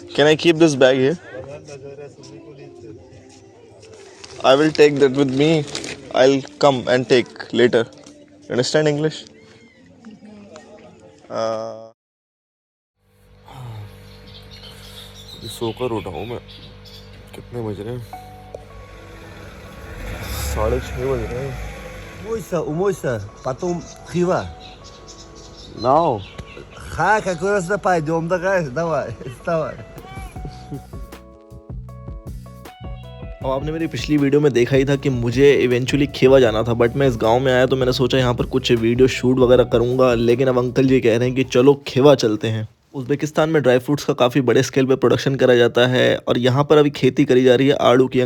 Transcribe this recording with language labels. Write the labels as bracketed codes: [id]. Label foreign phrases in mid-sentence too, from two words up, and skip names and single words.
[en] Can I keep this bag here? I will take that with me. I'll come and take later. You understand English? [hi] सोकर उठा हूँ मैं। कितने बज रहे हैं? 6:30 बज रहे हैं। [ru] Умойся, потом хива. Now. Какой раз пойдем, давай, вставай. [hi] अब आपने मेरी पिछली वीडियो में देखा ही था कि मुझे इवेंचुअली खेवा जाना था, बट मैं इस गांव में आया तो मैंने सोचा यहाँ पर कुछ [en] video shoot [hi] वगैरह करूँगा, लेकिन अब अंकल जी कह रहे हैं कि चलो खेवा चलते हैं। उज़्बेकिस्तान में [en] dry fruits [hi] का काफ़ी बड़े स्केल पे प्रोडक्शन करा जाता है और यहाँ पर अभी खेती करी जा रही है आड़ू की।